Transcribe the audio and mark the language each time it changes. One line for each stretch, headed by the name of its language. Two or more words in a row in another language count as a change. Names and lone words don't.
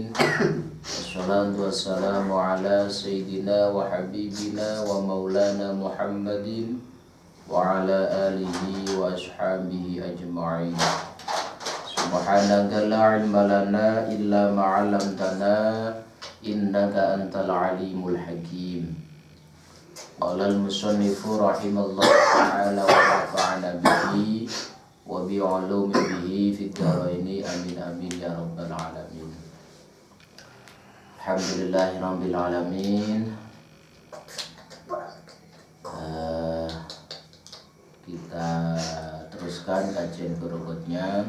Arabic: والصلاة والسلام على سيدنا وحبيبنا ومولانا محمد وعلى آله وأصحابه أجمعين. سبحانك لا علم لنا إلا ما علمتنا إنك أنت العليم الحكيم. قال المصنف رحمه الله تعالى ونفعنا به وبعلومه في الدارين آمين آمين يا رب العالمين. Alhamdulillahirabbil alamin.
Indonesian: Kita teruskan kajian berikutnya.